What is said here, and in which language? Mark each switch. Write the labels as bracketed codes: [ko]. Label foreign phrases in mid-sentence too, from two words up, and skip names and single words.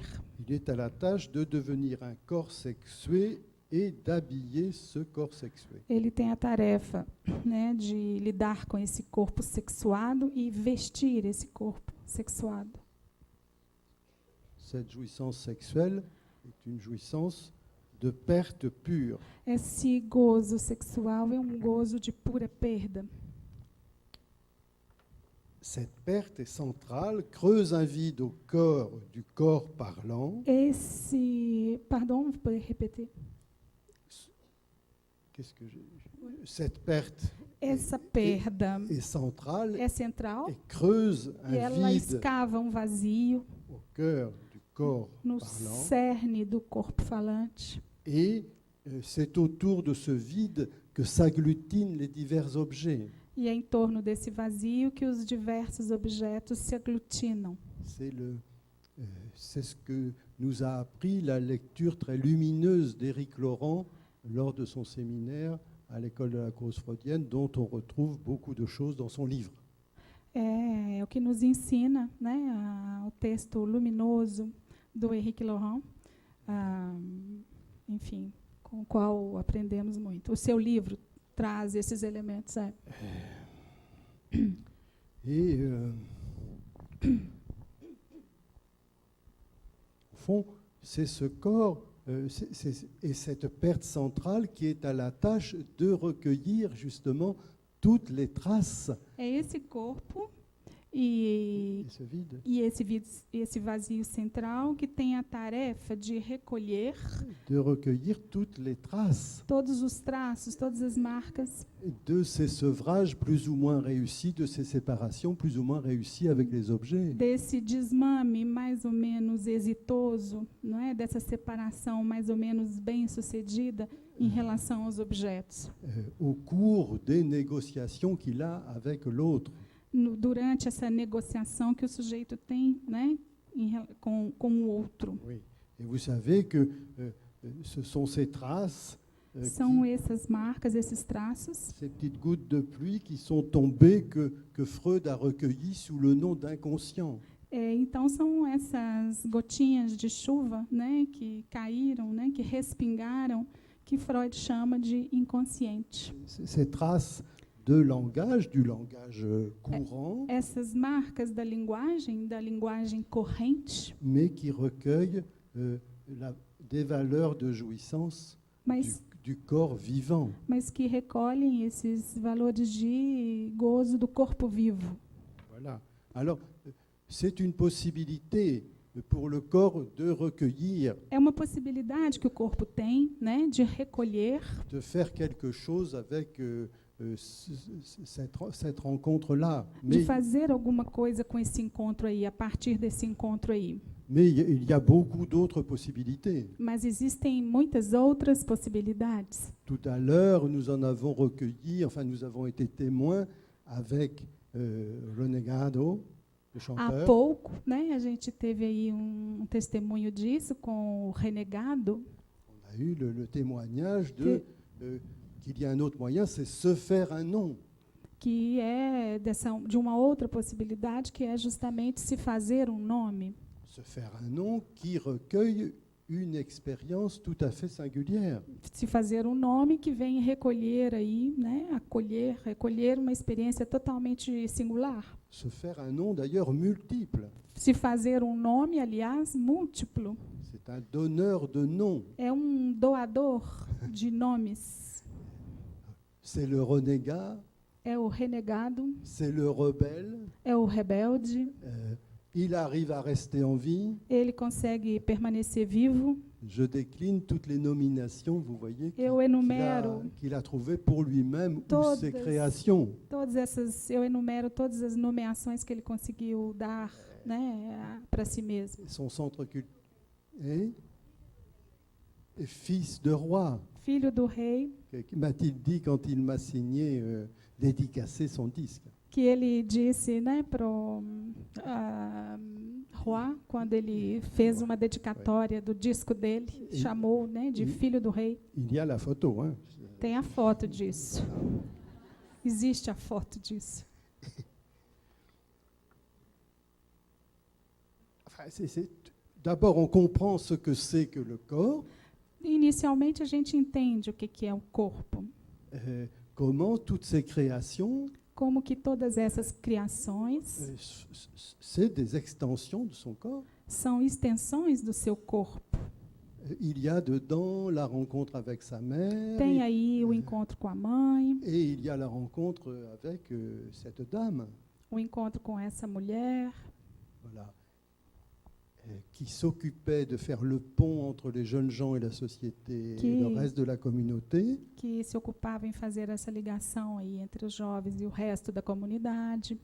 [fr] Il est à la tâche de devenir un corps sexué et d'habiller ce corps sexué. [pt] Ele tem a tarefa, né, de lidar com esse corpo sexuado e vestir esse corpo sexuado. [fr] Cette jouissance sexuelle est une jouissance de perte pure. [pt] Esse gozo sexual é um gozo de pura perda. [fr] Cette perte est centrale, creuse un vide au corps du corps parlant. Pardon, vous pouvez répéter? Cette perte [pt] Essa perda [fr] est centrale [pt] é central [fr] et creuse [pt] e ela [fr] un vide [pt] escava um vazio [fr] au cœur du corps [pt] no [fr] parlant. [pt] cerne do corpo falante. [fr] Et c'est autour de ce vide que s'agglutinent les divers objets. [pt] E é em torno desse vazio que os diversos objetos se aglutinam. [fr] C'est ce que nous a appris la lecture très lumineuse d'Éric Laurent lors de son séminaire à l'école de la cause freudienne, dont on retrouve beaucoup de choses dans son livre. [pt] É o que nos ensina, né, o texto luminoso do Henrique Laurent, enfim, com o qual aprendemos muito. O seu livro traz esses elementos. [fr] Et au fond, c'est ce corps et cette perte centrale qui est à la tâche de recueillir justement toutes les traces. [pt] É esse corpo e [fr] ce vide. [pt] E esse vazio central que tem a tarefa de recolher [fr] Toutes les traces [pt] todos os traços, todas as marcas [fr] de ces sevrages plus ou moins réussis, de ces séparations plus ou moins réussies avec les objets. [pt] desse desmame mais ou menos exitoso, não é? Dessa separação mais ou menos bem-sucedida em relação aos objetos. [fr] Au cours des négociations qu'il a avec l'autre. [pt] Durante essa negociação que o sujeito tem, né, com o outro. [fr] Oui. Et vous savez que ce sont ces traces, [pt] São essas marcas, esses traços, [fr] ces petites gouttes de pluie qui sont tombées que Freud a recueillies sous le nom d'inconscient. [pt] Então são essas gotinhas de chuva, né, que caíram, né, que respingaram, que Freud chama de inconsciente. [fr] Ces traces du langage courant, [pt] Essas marcas da linguagem corrente, [fr] mais qui recueillent des valeurs de jouissance du corps vivant. [pt] Mas que recolhem esses valores de gozo do corpo vivo. [fr] Voilà. Alors, c'est une possibilité pour le corps de recueillir, [pt] É uma possibilidade que o corpo tem, né, de recolher, [fr] de faire quelque chose avec cette rencontre-là. [pt] de fazer alguma coisa com esse encontro aí, a partir desse encontro aí. [fr] Mais il y a beaucoup d'autres possibilités. [pt] Mas existem muitas outras possibilidades. [fr] Tout à l'heure, nous en avons recueilli, enfin nous avons été témoins avec Renegado, le [pt] Há [fr] chanteur. [pt] pouco, né, a gente teve aí um testemunho disso com o Renegado, [fr] On a eu le témoignage qu'il y a un autre moyen, c'est se faire un nom. [pt] que é de uma outra possibilidade, que é justamente se fazer um nome. [fr] Se faire un nom qui recueille une expérience tout à fait singulière. [pt] Se fazer um nome que vem recolher aí, né, recolher uma experiência totalmente singular. [fr] Se faire un nom d'ailleurs multiple. [pt] Se fazer um nome, aliás, múltiplo. [fr] C'est un donneur de noms. [pt] É um doador de nomes. [fr] C'est le renégat, [pt] É o renegado, [fr] c'est le rebelle. [pt] é o rebelde. [fr] Il arrive à rester en vie. [pt] Ele consegue permanecer vivo. [fr] Je décline toutes les nominations, vous voyez, [pt] Eu enumero [fr] qu'il a trouvées pour lui-même ou [pt] todas. [fr] ses créations. [pt] eu enumero todas as nomeações que ele conseguiu dar, né, para si mesmo. [fr] Son centre culturel est fils de roi. [pt] Filho do rei, [fr] M'a-t-il dit quand il m'a signé, dédicacé son disque. [pt] que ele disse, né, pro Roi, quando ele fez uma dedicatória do disco dele, chamou, né, de filho do rei. [fr] Il y a la photo, hein. [pt] Tem a foto disso. Existe a foto disso. [fr] D'abord, on comprend ce que c'est que le corps, [pt] Inicialmente, a gente entende o que é o corpo, [fr] comment toutes ces créations, [pt] como que todas essas criações [fr] c'est des extensions de son corps. [pt] são extensões do seu corpo. [fr] Il y a dedans la rencontre avec sa mère, [pt] Tem aí o encontro com a mãe, [fr] et il y a la rencontre avec cette dame, [pt] o encontro com essa mulher, [fr] voilà, qui s'occupait de faire le pont entre les jeunes gens et la société et le reste de la communauté. [pt] que se ocupava em fazer essa ligação aí entre os jovens e o resto da comunidade.